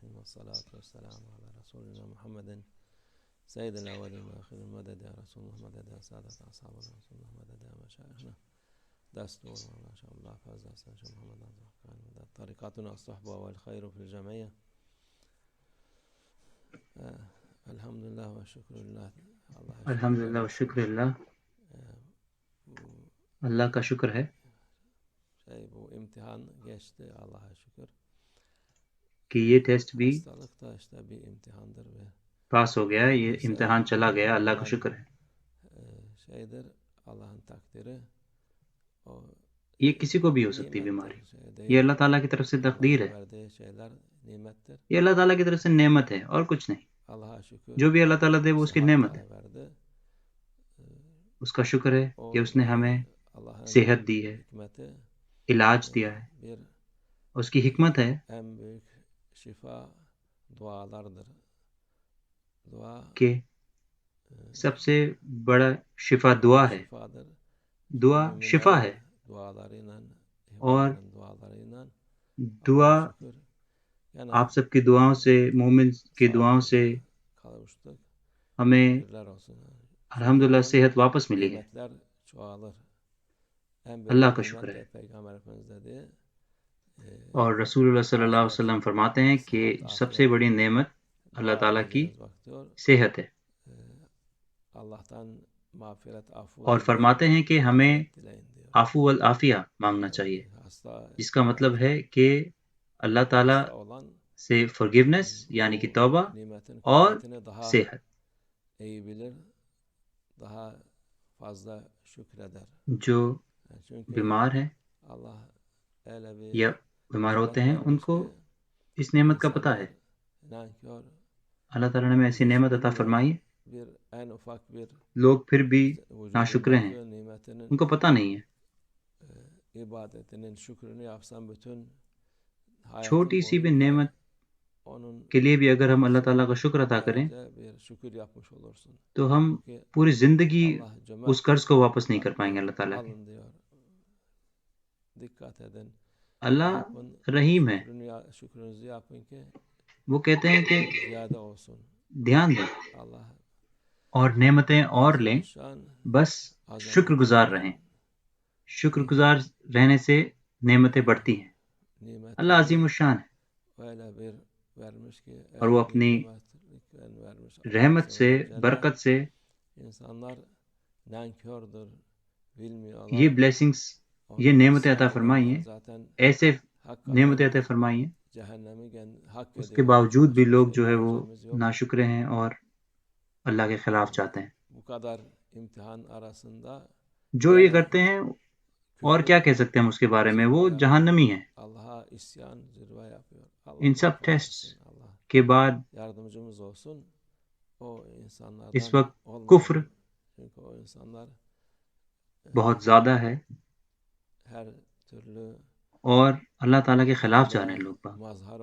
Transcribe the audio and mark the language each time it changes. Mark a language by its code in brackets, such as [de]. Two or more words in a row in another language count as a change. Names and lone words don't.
[ar] والصلاة والسلام على رسولنا محمد سيد الأولين والآخرين مدد يا رسول الله مدد يا سادة أصحاب رسول الله مدد يا مشايخنا دستور ما شاء الله فاز شيخ محمد كان طريقتنا الصحبة والخير في الجميع. الحمد لله والشكر لله. [ur] الحمدللہ و شکر اللہ، اللہ کا شکر ہے [tr] Bu imtihan geçti Allah'a şükür. [ur] کہ یہ ٹیسٹ بھی [tr] Hastalık da işte bir imtihandır ve [ur] پاس ہو گیا، یہ امتحان چلا گیا، اللہ کا شکر ہے. [tr] şeydir Allah'ın takdiri. [ur] یہ کسی کو بھی ہو سکتی بیماری، یہ اللہ تعالیٰ کی طرف سے تقدیر ہے، [tr] verdiği şeyler nimettir. [ur] یہ اللہ تعالیٰ کی طرف سے نعمت ہے اور کچھ نہیں. [tr] Allah'a şükür. [ur] جو بھی اللہ تعالیٰ دے وہ اس کی نعمت ہے، [tr] verdi. [ur] اس کا شکر ہے کہ اس نے ہمیں صحت دی ہے، [tr] Hikmeti [ur] علاج دیا ہے، [tr] bir [ur] اس کی حکمت ہے [tr] en büyük şifa dualardır. Dua [ur] کہ سب سے بڑا شفا دعا ہے، [tr] şifadır. [ur] دعا شفا ہے، [tr] Dualarıyla, [ur] اور [tr] dualarıyla [ur] دعا [tr] şükür. Yani [ur] آپ سب کی دعاؤں سے، مومن کی دعاؤں سے [tr] kavuştuk. [ur] ہمیں [tr] Şükürler olsun. [ur] الحمدللہ صحت واپس ملی ہے. [tr] Nimetler çoğalır. En büyük [ur] اللہ کا [tr] nimet [ur] شکر [tr] de [ur] ہے. [tr] Peygamber Efendimiz dedi. [ur] اور رسول اللہ [ar] صلی اللہ علیہ وسلم [ur] فرماتے ہیں کہ سب سے بڑی نعمت اللہ تعالیٰ کی صحت ہے، [tr] Allah'tan mağfiret, afu [ur] اور فرماتے ہیں کہ ہمیں [ar] عفو والعافیہ [ur] مانگنا چاہیے، جس کا مطلب ہے کہ اللہ تعالیٰ سے forgiveness یعنی کہ توبہ اور صحت. [tr] iyi bilir, daha fazla şükreder. [ur] جو [tr] Çünkü [ur] بیمار ہیں [tr] Allah öyle bir [ur] یا بیمار ہوتے ہیں ان [tr] vermiş [ur] کو [tr] ki [ur] اس نعمت کا پتہ ہے. [tr] nankör [ur] اللہ تعالیٰ نے ہمیں ایسی نعمت عطا فرمائی ہے، [tr] bir en ufak bir [ur] لوگ پھر بھی ناشکرے ہیں، [tr] vücudundaki nimetinin [ur] ان کو پتہ نہیں ہے. [tr] ibadetinin şükrünü yapsan bütün [ur] چھوٹی سی بھی [tr] boyunca [ur] نعمت [tr] onun [ur] کے لیے بھی اگر ہم اللہ تعالیٰ کا شکر ادا کریں [tr] sadece bir şükür yapmış olursun. [ur] تو ہم [tr] Çünkü [ur] پوری زندگی [tr] Allah [ur] اس قرض کو واپس نہیں کر پائیں گے اللہ تعالیٰ کے. [tr] alın diyor. Dikkat edin. [ur] اللہ [tr] Yapın. [ur] رحیم ہے، [tr] Şükrünüzü yapın ki [ur] وہ کہتے ہیں کہ [tr] ziyade olsun. [ur] دھیان دیں [tr] Allah [ur] اور نعمتیں اور لیں، [tr] azimüşşan, [ur] بس شکر گزار رہیں. شکر گزار رہنے سے نعمتیں بڑھتی ہیں. اللہ عظیم الشان ہے [tr] öyle bir vermiş ki [ur] اور وہ اپنی [tr] vermiş. [ur] رحمت سے، برکت سے [tr] İnsanlar nankördür, bilmiyorlar. [ur] یہ بلیسنگز، یہ نعمتیں عطا فرمائی ہیں، [tr] Zaten [ur] ایسے نعمتیں عطا فرمائی ہیں، [tr] cehennemi hak [ur] اس کے [tr] ediyor. [ur] باوجود بھی لوگ جو ہے وہ [tr] Diyeceğimiz yok. [ur] ناشکرے ہیں اور اللہ کے خلاف چاہتے ہیں. [tr] Bu kadar imtihan arasında [ur] جو یہ کرتے ہیں اور کیا کہہ سکتے ہیں ہم اس کے بارے میں، وہ جہنمی ہیں. [tr] Allah'a isyan zirve yapıyor. [ur] ان سب ٹیسٹ کے بعد [tr] Yardımcımız olsun. O insanlardan [ur] اس وقت [tr] olmayalım. [ur] کفر [tr] Çünkü o insanlar [ur] بہت زیادہ ہے [tr] her türlü [ur] اور اللہ تعالیٰ کے خلاف جا رہے ہیں لوگ باگ. [tr] mazhar